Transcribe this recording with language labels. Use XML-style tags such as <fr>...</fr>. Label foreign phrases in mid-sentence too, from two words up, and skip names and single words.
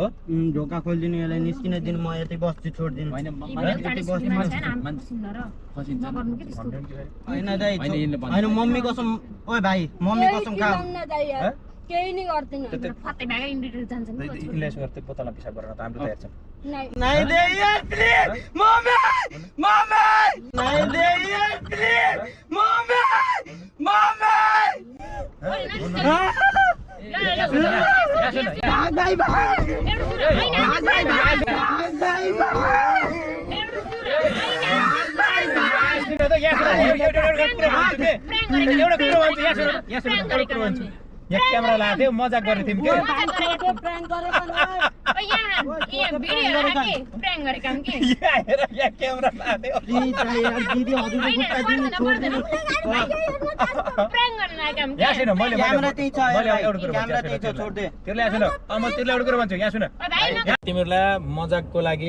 <ne>ढोका खोलिदिनु यसलाई निस्किन दिनु म यतै बस्छु छोडिदिनु होइन दाइ होइन मम्मी कसम ओइ भाइ मम्मी कसम खा केही नै गर्दैन इन्लेस गर्दै बोतलमा पिसाब गरेर त हाम्रो तयार छ</ne> <hi>नहीं दे यार प्लीज मम्मी मम्मी नहीं दे यार प्लीज मम्मी मम्मी भाई भाई</hi> <ne>यहाँ क्यामेरा लाएको थियो मजाक गर्ने थियौँ के क्यामेरा तिमीहरूलाई मजाकको लागि</ne>